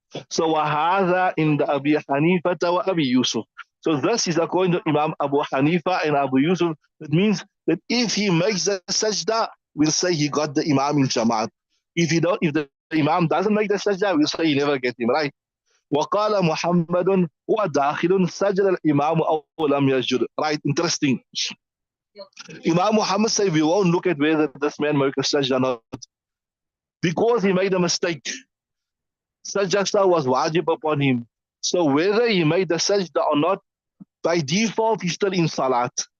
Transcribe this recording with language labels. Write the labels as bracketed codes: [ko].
[en] So وَهَذَا in the Abi Hanifa wa Abi Yusuf. So this is according to Imam Abu Hanifa and Abu Yusuf. It means that if he makes the sajda, we'll say he got the Imam in Jamaat. If the Imam doesn't make the sajda, we'll say he never get him, right? [ar] وقال محمد هو داخل سجد الإمام أو لم يسجد. [en] Right, interesting. Imam Muhammad said we won't look at whether this man made a sajda or not. Because he made a mistake. Sajda was wajib upon him. So whether he made the sajda or not, by default he's still in salat.